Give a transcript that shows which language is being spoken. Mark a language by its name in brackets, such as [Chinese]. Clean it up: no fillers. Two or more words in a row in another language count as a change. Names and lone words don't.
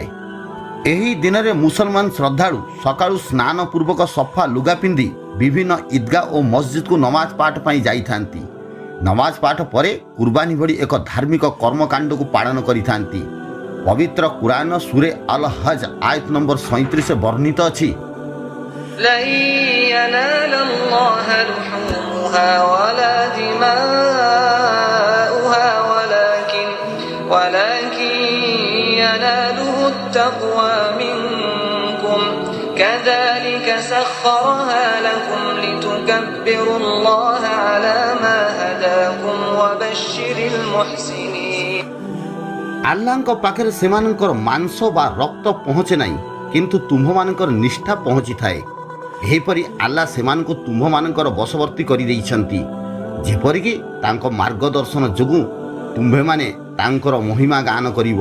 [Odia] ଏହି ଦିନରେ ମୁସଲମାନ ଶ୍ରଦ୍ଧାଳୁ ସକାଳୁ ସ୍ନାନ ପୂର୍ବକ ସଫା ଲୁଗା ପିନ୍ଧି ବିଭିନ୍ନ ଇଦ୍ଗାହ ଓ ମସଜିଦକୁ ନମାଜ ପାଠ ପାଇଁ ଯାଇଥାନ୍ତି। ନମାଜ ପାଠ ପରେ କୁର୍ବାନୀ ଭଳି ଏକ ଧାର୍ମିକ କର୍ମକାଣ୍ଡକୁ ପାଳନ କରିଥାନ୍ତି। ପବିତ୍ର କୁରାନ ସୂରେ ଅଲ୍ ହଜ୍ ଆୟତ ନମ୍ବର 37ରେ ବର୍ଣ୍ଣିତ ଅଛି, [Arabic] لن ينال الله لحومها ولا دماؤها ولكن يناله التقوى منكم كذلك سخرها لكم لتكبروا الله على ما هداكم وبشر المحسنين। [Odia] ଆଲ୍ଲାହଙ୍କ ପାଖରେ ସେମାନଙ୍କର ମାଂସ ବା ରକ୍ତ ପହଞ୍ଚେ ନାହିଁ, କିନ୍ତୁ ତୁମ୍ଭମାନଙ୍କର ନିଷ୍ଠା ପହଞ୍ଚିଥାଏ। ଏହିପରି ଆଲ୍ଲାହ ସେମାନଙ୍କୁ ତୁମ୍ଭମାନଙ୍କର ବଶବର୍ତ୍ତୀ କରିଦେଇଛନ୍ତି, ଯେପରିକି ତାଙ୍କ ମାର୍ଗଦର୍ଶନ ଯୋଗୁଁ ତୁମ୍ଭେମାନେ ତାଙ୍କର ମହିମା ଗାନ କରିବ।